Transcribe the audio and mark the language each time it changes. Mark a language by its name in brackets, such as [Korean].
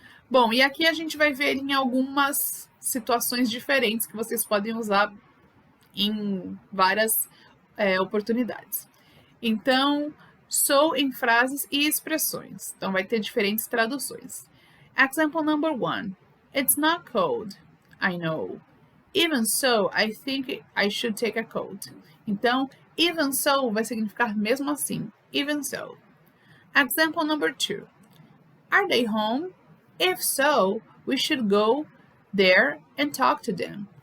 [Portuguese] Bom, e aqui a gente vai ver em algumas situações diferentes que vocês podem usar em várias oportunidades. Então, so em frases e expressões. Então, vai ter diferentes traduções. [English] Example number 1. It's not cold. I know. Even so, I think I should take a coat. [Portuguese] Então, even so vai significar mesmo assim. [English] Even so. Example number 2. Are they home? If so, we should go there and talk to them.